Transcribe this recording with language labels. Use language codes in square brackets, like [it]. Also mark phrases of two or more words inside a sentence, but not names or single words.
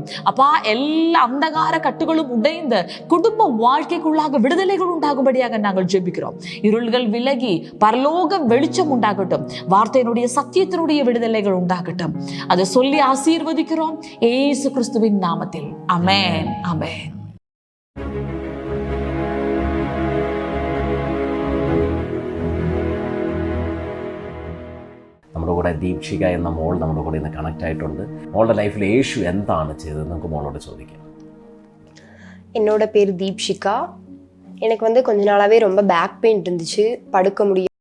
[ta] அப்பா, எல்லா அந்தகார கட்டுகளும் உடைந்து குடும்ப வாழ்க்கைக்குள்ளாக விடுதலைகள் உண்டாகும்படியாக நாங்கள் ஜெபிக்கிறோம். இருள்கள் விலகி பரலோக வெளிச்சம் உண்டாகட்டும். வார்த்தையினுடைய சத்தியத்தினுடைய விடுதலைகள் உண்டாகட்டும். அதை சொல்லி ஆசீர்வதிக்கிறோம் இயேசு கிறிஸ்துவின் நாமத்தில். ஆமென், ஆமென். [ml] നമ്മുടെ കൂടെ ദീപ്ഷിക എന്ന മോൾ നമ്മുടെ കൂടെ ഇന്ന് കണക്റ്റ് ആയിട്ടുണ്ട്. മോളുടെ ലൈഫിൽ യേശു എന്താണ് ചെയ്തത് നമുക്ക് മോളോട് ചോദിക്കാം. [ta] என்னோட பேர் தீப்ஷிகா. எனக்கு கொஞ்ச நாளாகவே ரொம்ப [en] back pain [ta] இருந்துச்சு, படுக்க முடியாது.